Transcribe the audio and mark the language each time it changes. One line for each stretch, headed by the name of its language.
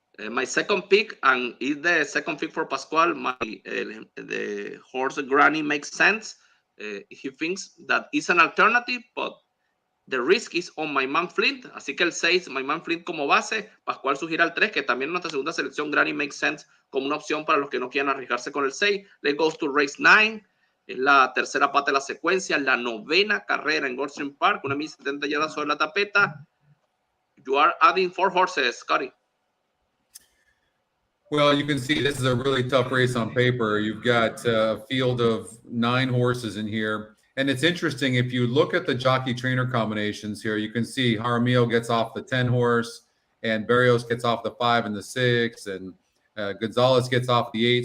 English: My second pick, and is the second pick for Pascual. The horse Granny makes sense. He thinks that is an alternative, but the risk is on My Man Flint.
Spanish: Así que el 6, My Man Flint como base. Pascual sugiere al 3, que también en nuestra segunda selección, Granny makes sense como una opción para los que no quieran arriesgarse con el 6.
English: Let's go to race 9.
Spanish: Es la tercera pata de la secuencia, la novena carrera en Goldstream Park, una 1070 yardas sobre la tapeta.
English: You are adding 4 horses, Scotty. Well, you can see this is a really tough race on paper. You've got a field of 9 horses in here. And it's interesting, if you look at the jockey trainer combinations here, you can see Jaramillo gets off the 10 horse and Barrios gets off the 5 and the 6, and Gonzalez gets off the 8.